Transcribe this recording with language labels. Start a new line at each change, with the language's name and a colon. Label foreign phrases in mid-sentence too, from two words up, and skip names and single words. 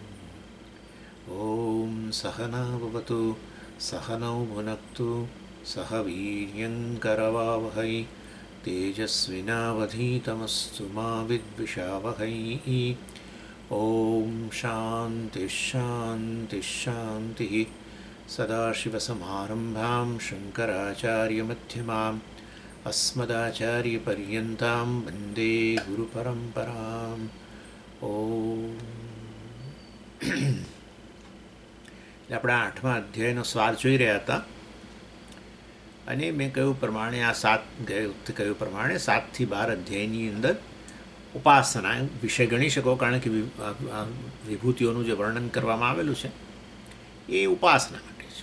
Sanskrit: ॐ सहना भवतु सहनौ भुनक्तु सह वीर्यङ्करवावहै तेजस्विनावधीतमस्तु मा विद्विषावहै। ॐ शान्तिः शान्तिः शान्तिः। सदाशिवसमारम्भां शङ्कराचार्यमध्यमाम् अस्मदाचार्यपर्यन्तां वन्दे गुरुपरम्पराम्।
Gujarati: આપણે 8મા અધ્યાયનો સ્વાર જોઈ રહ્યા હતા અને મેં કહ્યું પ્રમાણે આ ગઈ વખતે કહ્યું પ્રમાણે 7થી 12 અધ્યાયની અંદર ઉપાસના વિષય ગણી શકો, કારણ કે વિભૂતિઓનું જે વર્ણન કરવામાં આવેલું છે એ ઉપાસના માટે છે.